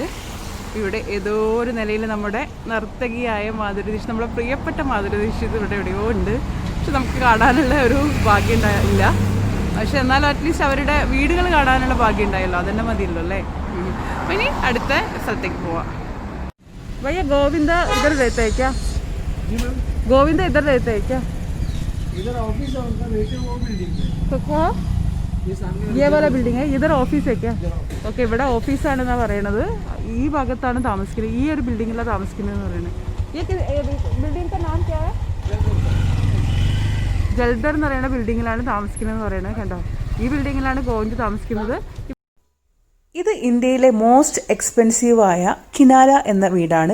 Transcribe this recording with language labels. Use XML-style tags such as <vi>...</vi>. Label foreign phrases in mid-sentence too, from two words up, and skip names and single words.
<ml>ഇവിടെ ഏതോ ഒരു നിലയിൽ നമ്മുടെ നർത്തകിയായ മാധുരി ദീക്ഷിത്, നമ്മുടെ പ്രിയപ്പെട്ട മാധുരി ദീക്ഷിത് ഇവിടെ എവിടെയോ ഉണ്ട്. പക്ഷെ നമുക്ക് കാണാനുള്ള ഒരു ഭാഗ്യം ഇല്ല. പക്ഷെ എന്നാലും അറ്റ്ലീസ്റ്റ് അവരുടെ വീടുകൾ കാണാനുള്ള ഭാഗ്യം ഉണ്ടായല്ലോ, അതന്നെ മതിയല്ലോ അല്ലേ. അപ്പം ഇനി അടുത്ത സ്ഥലത്തേക്ക് പോവാം.</ml> <hi>भैया गोविंदा इधर रहता है क्या? गोविंदा इधर रहता है क्या? इधर ऑफिस है उनका, वैसे वो बिल्डिंग है. तो कहाँ? ये वाला बिल्डिंग है. इधर ऑफिस है क्या?</hi> <ml>ഓക്കെ, ഇവിടെ ഓഫീസാണെന്നാണ് പറയണത്. ഈ ഭാഗത്താണ് താമസിക്കുന്നത്, ഈ ഒരു ബിൽഡിങ്ങിലാണ് താമസിക്കുന്നതെന്ന് പറയുന്നത്. ഈ ബിൽഡിങ്ങിൻ്റെ</ml> <hi>नाम क्या है?</hi> <ml>ജൽദർ എന്ന് പറയുന്ന ബിൽഡിങ്ങിലാണ് താമസിക്കുന്നതെന്ന് പറയുന്നത്. കണ്ടോ, ഈ ബിൽഡിങ്ങിലാണ് ഗോവിന്ദ് താമസിക്കുന്നത്. ഇത് ഇന്ത്യയിലെ</ml> <en>most expensive</en> <ml>കിനാര എന്ന വീടാണ്.</ml>